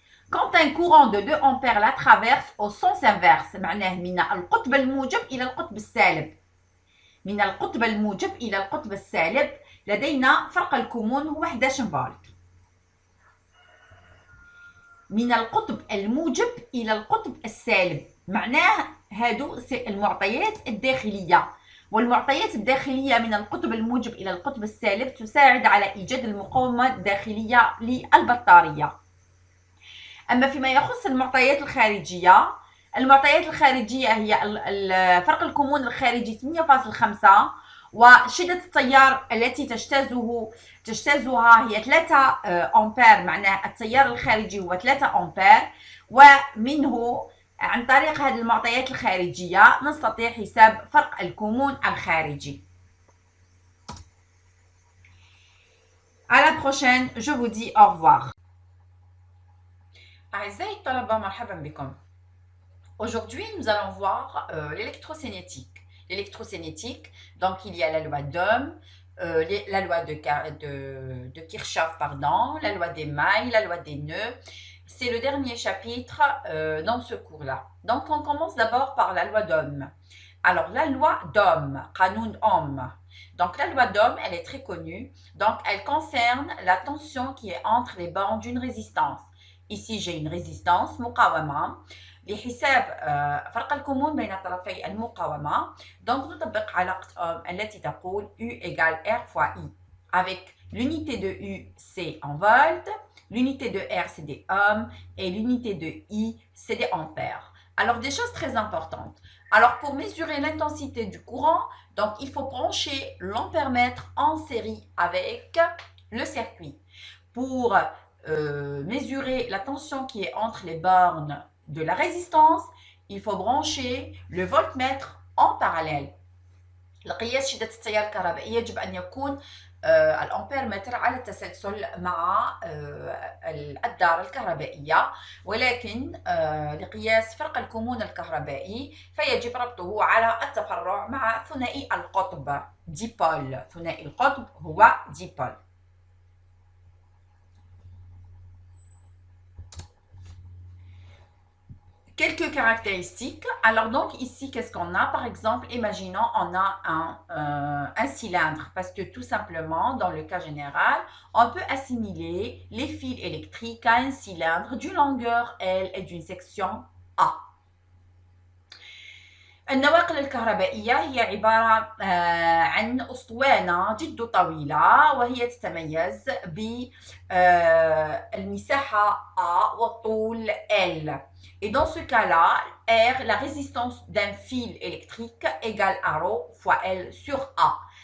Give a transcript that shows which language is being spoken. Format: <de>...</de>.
<fr>Quand un courant de 2 ampères la traverse au sens inverse</fr> <ar>معناه من القطب الموجب إلى القطب السالب. من القطب الموجب إلى القطب السالب لدينا فرق الكمون هو 11 فولت. من القطب الموجب إلى القطب السالب معناه هادو المعطيات الداخلية، والمعطيات الداخلية من القطب الموجب إلى القطب السالب تساعد على إيجاد المقاومة الداخلية للبطارية. أما فيما يخص المعطيات الخارجية، المعطيات الخارجية هي فرق الكمون الخارجي 8.5 وشدة التيار التي تجتازها هي 3 أمبير، معناه التيار الخارجي هو 3 أمبير، ومنه عن طريق هذه المعطيات الخارجية نستطيع حساب فرق الكمون الخارجي.</ar> <fr>À la prochaine, je vous dis au revoir.</fr> <ar>أعزائي الطلبة مرحبا بكم.</ar> <fr>Aujourd'hui, nous allons voir l'électrocinétique. L'électrocinétique, donc il y a la loi d'Ohm, la loi de Kirchhoff, pardon, la loi des mailles, la loi des nœuds. C'est le dernier chapitre dans ce cours-là. Donc, on commence d'abord par la loi d'Ohm. Alors, la loi d'Ohm, Qanoun Ohm. Donc, la loi d'Ohm, elle est très connue. Donc, elle concerne la tension qui est entre les bornes d'une résistance. Ici, j'ai une résistance, مقاومة.</fr> <ar>لحساب فرق الكمون بين طرفي المقاومة.</ar> <fr>Donc,</fr> <ar>نطبق علاقة أوم التي تقول</ar> <fr>U égale R fois I. Avec l'unité de U, c'est en volts, l'unité de R, c'est des ohms, et l'unité de I, c'est des ampères. Alors, des choses très importantes. Alors, pour mesurer l'intensité du courant, donc il faut brancher l'ampèremètre en série avec le circuit. Pour mesurer la tension qui est entre les bornes de la résistance, il faut brancher le voltmètre en parallèle.</fr> <ar>لقياس شدة التيار الكهربائي يجب أن يكون الأمبيرمتر على التسلسل مع الدارة الكهربائية، ولكن لقياس فرق الكمون الكهربائي فيجب ربطه على التفرع مع ثنائي القطب ديبول. ثنائي القطب هو ديبول.</ar> <fr>Quelques caractéristiques. Alors donc ici, qu'est-ce qu'on a? Par exemple, imaginons on a un cylindre, parce que tout simplement, dans le cas général, on peut assimiler les fils électriques à un cylindre d'une longueur L et d'une section A.</fr> <ar>النواقل الكهربائية هي عبارة عن أسطوانة جد طويلة، وهي تتميز بالمساحة A والطول L.</ar> <fr>Et dans ce cas-là, R, la résistance d'un fil électrique égale à ρ fois L sur A.</fr>